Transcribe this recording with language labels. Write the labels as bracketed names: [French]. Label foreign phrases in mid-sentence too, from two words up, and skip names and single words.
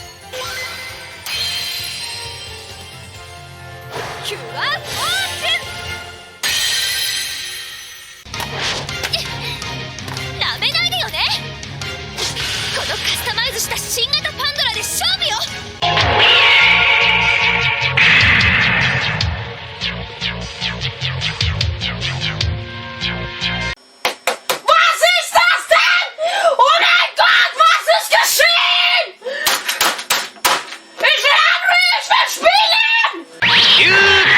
[Japanese] キュアフォーチュン。なめないでよね。このカスタマイズした新型パンドラで勝負よ。 [German] Was ist das denn? Oh mein Gott, was ist geschehen? Ich will Henry, ich will spielen!